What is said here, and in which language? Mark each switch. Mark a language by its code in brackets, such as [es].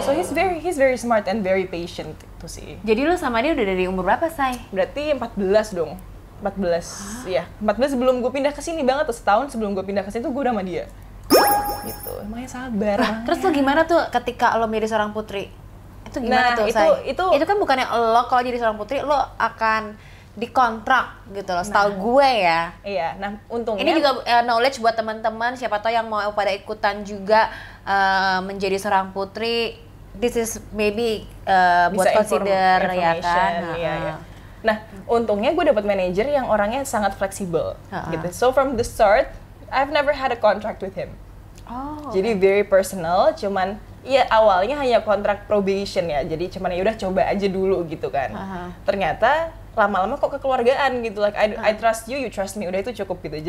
[en] So he's very smart and very patient [id] itu sih. Jadi lu sama dia udah dari umur berapa, Say? Berarti 14 dong. 14, ya. 14 sebelum gue pindah ke sini banget tuh, setahun sebelum gue pindah ke sini tuh gue udah sama dia. Gitu. Emangnya sabar. Terus lu gimana tuh ketika lo menjadi seorang putri? Itu gimana tuh, Say? Itu kan bukannya lo kalau jadi seorang putri lo akan dikontrak gitu loh, setahu gue ya. Iya, nah untungnya ini juga knowledge buat teman-teman, siapa tahu yang mau pada ikutan juga menjadi seorang putri. [en] This is maybe buat consider ya kan. [id] Iya. Nah, untungnya gue dapat manajer yang orangnya sangat fleksibel gitu. [en] So from the start, I've never had a contract with him. [id] Jadi [en] very personal, [id] cuman ya awalnya hanya kontrak probation ya. Jadi cuman ya udah coba aja dulu gitu kan. Ternyata lama-lama kok kekeluargaan gitu, [en] like I trust you, you trust me, [id] udah itu cukup gitu.